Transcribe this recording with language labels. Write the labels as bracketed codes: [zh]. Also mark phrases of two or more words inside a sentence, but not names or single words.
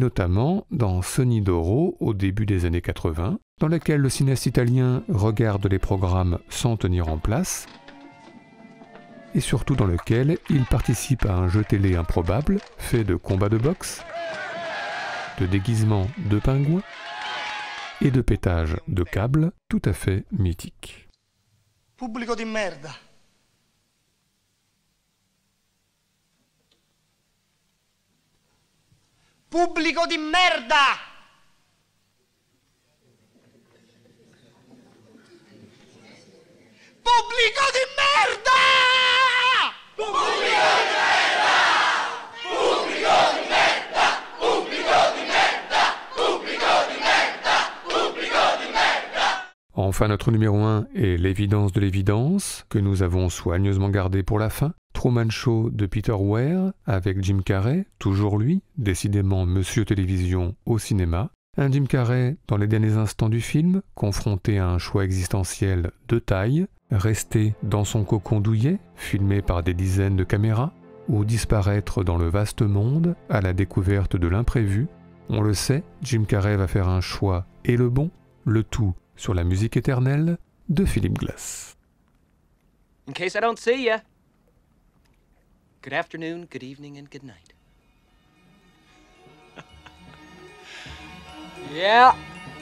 [fr] notamment dans Sonny Doro au début des années 80, dans lequel le cinéaste italien regarde les programmes sans tenir en place, et surtout dans lequel il participe à un jeu télé improbable, fait de combats de boxe, de déguisements de pingouins, et de pétage de câbles tout à fait mythiques. [it] Pubblico di merda. Pubblico di merda! Pubblico di merda! Pubblico di merda! Pubblico di merda! Pubblico di merda! Pubblico di merda! Pubblico di merda! [fr] Enfin, notre numéro 1 est L'évidence de l'évidence, que nous avons soigneusement gardé pour la fin. Truman Show de Peter Weir, avec Jim Carrey, toujours lui, décidément Monsieur Télévision au cinéma. Un Jim Carrey dans les derniers instants du film, confronté à un choix existentiel de taille, rester dans son cocon douillet, filmé par des dizaines de caméras, ou disparaître dans le vaste monde à la découverte de l'imprévu. On le sait, Jim Carrey va faire un choix et le bon, le tout sur la musique éternelle de Philip Glass. [en] In case I don't see ya. Good afternoon, good evening, and good night. Yeah.